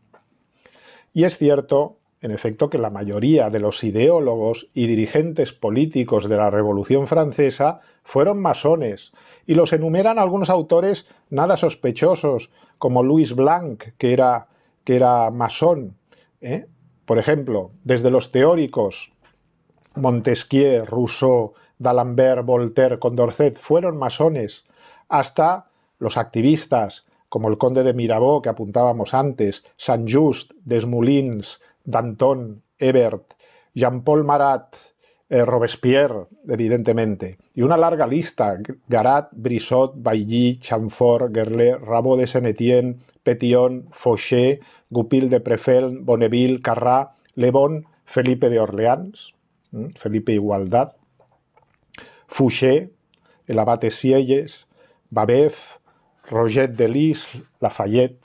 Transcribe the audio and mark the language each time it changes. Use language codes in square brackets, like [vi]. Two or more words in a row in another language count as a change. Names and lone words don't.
[es] Y es cierto, en efecto, que la mayoría de los ideólogos y dirigentes políticos de la Revolución Francesa fueron masones, y los enumeran algunos autores nada sospechosos, como Louis Blanc, que era masón. Por ejemplo, desde los teóricos, Montesquieu, Rousseau, d'Alembert, Voltaire, Condorcet fueron masones, hasta los activistas, como el conde de Mirabeau, que apuntábamos antes, Saint-Just, Desmoulins, Danton, Hebert, Jean-Paul Marat, Robespierre, evidentemente, y una larga lista: Garat, Brissot, Bailly, Chamfort, Gerlet, Rabot de Saint-Étienne, Pétion, Fauché, Goupil de Prefeld, Bonneville, Carrat, Le Bon, Felipe de Orleans, Felipe Igualdad, Fouché, el abate Sieyes, Babeuf, Roget de Lis, Lafayette.